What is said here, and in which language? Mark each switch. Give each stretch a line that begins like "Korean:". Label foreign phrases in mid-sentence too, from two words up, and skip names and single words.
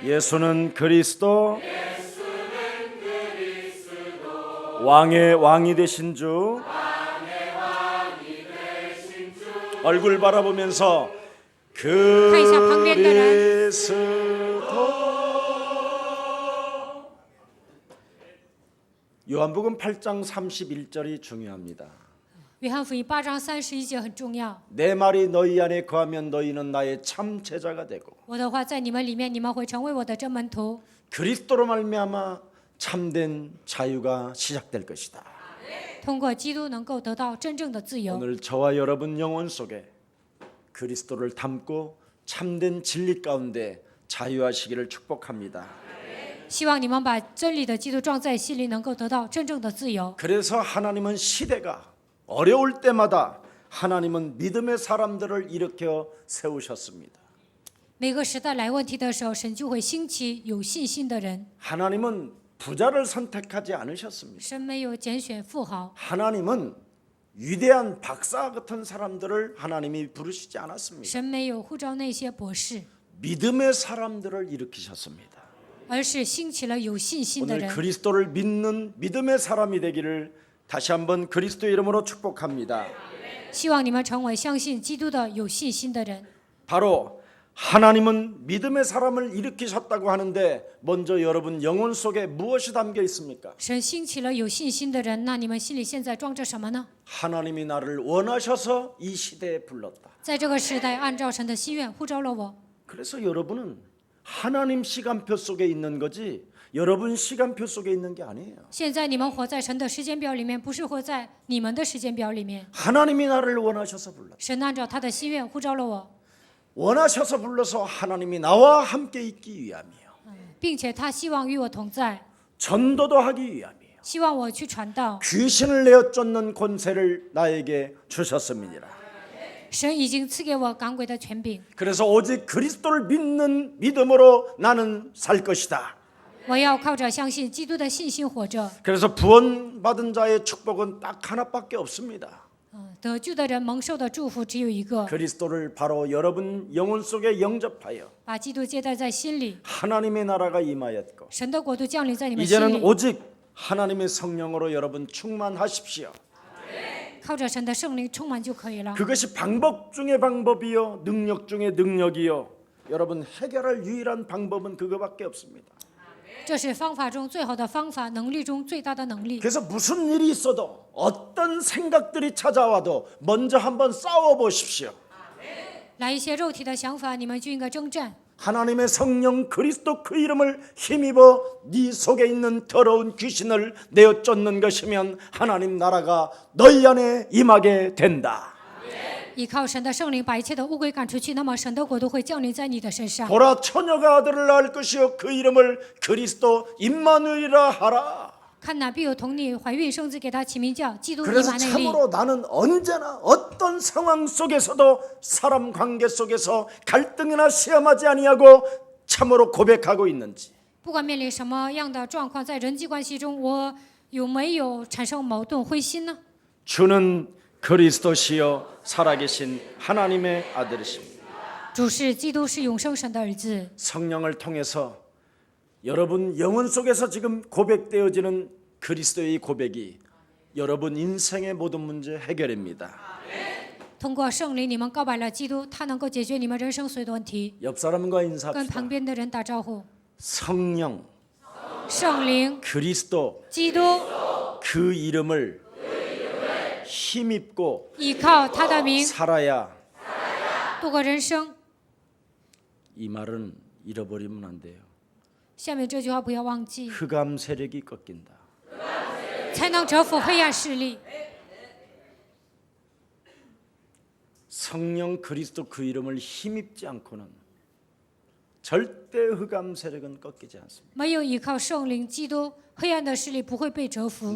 Korean: 예수는 그리스도, 왕의 왕이 되신 주, 얼굴 바라보면서 그리스도. 요한복음 8장 31절이 중요합니다.
Chinese: 约翰福音8章31节很重要。
Korean: 내 말이 너희 안에 거하면 너희는 나의 참 제자가 되고
Chinese: 我的话在你们里面，你们会成为我的真门徒。
Korean: 그리스도로 말미암아 참된 자유가 시작될 것이다.
Chinese: 通过基督能够得到真正的自由。
Korean: 오늘 저와 여러분 영혼 속에 그리스도를 담고 참된 진리 가운데 자유하시기를 축복합니다.
Chinese: 希望你们把真理的基督装在心里，能够得到真正的自由。
Korean: 그래서 하나님은 시대가 어려울 때마다 하나님은 믿음의 사람들을 일으켜 세우셨습니다.
Chinese: 每个时代来问题的时候，神就会兴起有信心的人。
Korean: 하나님은 부자를 선택하지 않으셨습니다.
Chinese: 神没有拣选富豪，
Korean: 하나님은 위대한 박사 같은 사람들을 하나님이 부르시지 않았습니다.
Chinese: 神没有呼召那些博士，
Korean: 믿음의 사람들을 일으키셨습니다.
Chinese: 而是兴起了有信心的
Korean: 오늘
Chinese: 人。
Korean: 그리스도를 믿는 믿음의 사람이 되기를 다시 한번 그리스도 이름으로 축복합니다.
Chinese: 希望你们成为相信基督的有信心的人。
Korean: 바로 하나님은 믿음의 사람을 일으키셨다고 하는데 먼저 여러분 영혼 속에 무엇이 담겨 있습니까?
Chinese: 神兴起了有信心的人，那你们心里现在装着什么呢？
Korean: 하나님이 나를 원하셔서 이 시대에 불렀다.
Chinese: 在这个时代，按照神的心愿呼召了我。
Korean: 그래서 여러분은 하나님 시간표 속에 있는 거지 여러분 시간표 속에 있는 게 아니에요.
Chinese: 现在你们活在神的时间表里面，不是活在你们的时间表里面。
Korean: 하나님이 나를 원하셔서 불렀다.
Chinese: 神按照他的心愿呼召了我，
Korean: 원하셔서 불러서 하나님이 나와 함께 있기 위함이요.
Chinese: 并且他希望与我同在，
Korean: 전도도 하기 위함이요.
Chinese: 希望我去传道。
Korean: 귀신을 내어 쫓는 권세를 나에게 주셨음이니라.
Chinese: 神已经赐给我赶鬼的权柄，
Korean: 그래서 오직 그리스도를 믿는 믿음으로 나는 살 것이다.
Chinese: 我要靠着相信基督的信心活着。
Korean: 그래서 구원받은 자의 축복은 딱 하나밖에 없습니다.
Chinese: 得救的人蒙受的祝福只有一个，
Korean: 그리스도를 바로 여러분 영혼 속에 영접하여
Chinese: 把基督接待在心里，
Korean: 하나님의 나라가 임하였고
Chinese: 神的国度降临在你们心
Korean: 이제는
Chinese: 里。
Korean: 오직 하나님의 성령으로 여러분 충만하십시오.
Chinese: 靠着神的圣灵充满就可以了。
Korean: 그것이 방법 중의 방법이요 능력 중의 능력이요. 여러분 해결할 유일한 방법은 그거밖에 없습니다.
Chinese: 这是方法中最好的方法，能力中最大的能力。
Korean: 그래서 무슨 일이 있어도 어떤 생각들이 찾아와도 먼저 한번 싸워보십시오.
Chinese: 来一些肉体的想法，你们就应该征战。
Korean: 하나님의 성령 그리스도 그 이름을 힘입어 네 속에 있는 더러운 귀신을 내어 쫓는 것이면 하나님 나라가 너희 안에 임하게 된다.
Chinese: 依靠神的圣灵把一切的污鬼赶出去，那么神的国度会降临在你的身上。
Korean: 보라 처녀가 아들을 낳을 것이요 그 이름을 그리스도 임마누엘이라 하라.
Chinese: 看哪必有童女怀孕生子，给他起名叫基督以
Korean: 그래서
Chinese: 马内利。
Korean: 참으로 나는 언제나 어떤 상황 속에서도 사람 관계 속에서 갈등이나 시험하지 아니하고 참으로 고백하고 있는지
Chinese: 不管面临什么样的状况，在人际关系中，我有没有产生矛盾、灰心呢？
Korean: 주는 그리스도시요 살아계신 하나님의 아들이십니다.
Chinese: 主是基督，是永生神的儿子。
Korean: 성령을 통해서 여러분 영혼 속에서 지금 고백되어지는 그리스도의 고백이 여러분 인생의 모든 문제 해결입니다.
Chinese: 通过圣灵，你们告白了基督，他能够解决你们人生所有的问题。
Korean: 옆 사람과
Chinese: 跟
Korean: 인사합시다.
Chinese: 旁边的人打招呼。
Korean: 성령
Chinese: 圣灵、
Korean: 그리스도
Chinese: 基督，
Korean: 그 이름을 힘입고
Chinese: 倚靠他的名
Korean: 살아야
Chinese: 度过人生。
Korean: 이 말은 잃어버리면 안 돼요.
Chinese: 下面这句话不要忘记，
Korean: 흑암 세력이 꺾인다.
Chinese: 才能折服黑暗势力。
Korean: 성령 그리스도 그 이름을 힘입지 않고는 절대 흑암 세력은 꺾이지 않습니다.
Chinese: 没有依靠圣灵基督，黑暗的势力不会被折服。